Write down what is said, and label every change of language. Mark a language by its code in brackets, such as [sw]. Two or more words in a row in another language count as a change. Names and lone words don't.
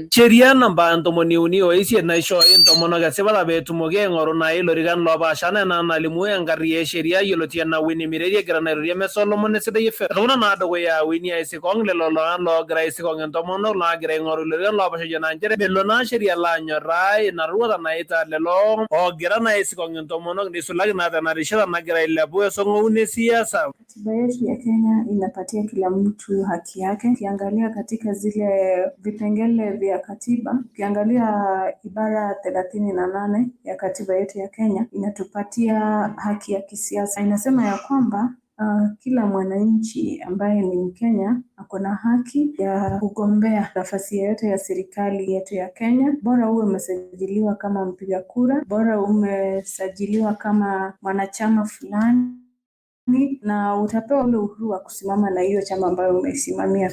[mas] Sheria namba 38 naishooyo intomonok esipata peetumoki aing'oru naai ilorikan loopaasha enaa nalimu enkarri e sheria yioloti enaa Winnie Mireri egira airorie emesa olomon esidai FM. Etumuta naa dukuya Winnie aisikong lelo lolan loogira aisikong intomonok naagira aing'oru ilorikan loopaasha naa nchere melo naa sheria laanyorraa ina roruata naita lelo oogira naa aisikong intomonok nisulaki naa tena rishata nagira ailepu esong'ouni esiasa. [sw] Katiba yetu ya Kenya inapatia kila mtu haki yake. Ukiangalia katika zile vipengele vya katiba, ukiangalia ibara 38 ya katiba yetu ya Kenya inatupatia haki ya kisiasa. Inasema ya kwamba kila mwananchi ambaye ni Mkenya ako na haki ya kugombea nafasi yoyote ya serikali yetu ya Kenya, bora uwe umesajiliwa kama mpiga kura, bora umesajiliwa kama mwanachama fulani na utapewa ule uhuru wa kusimama na hiyo chama ambayo umesimamia.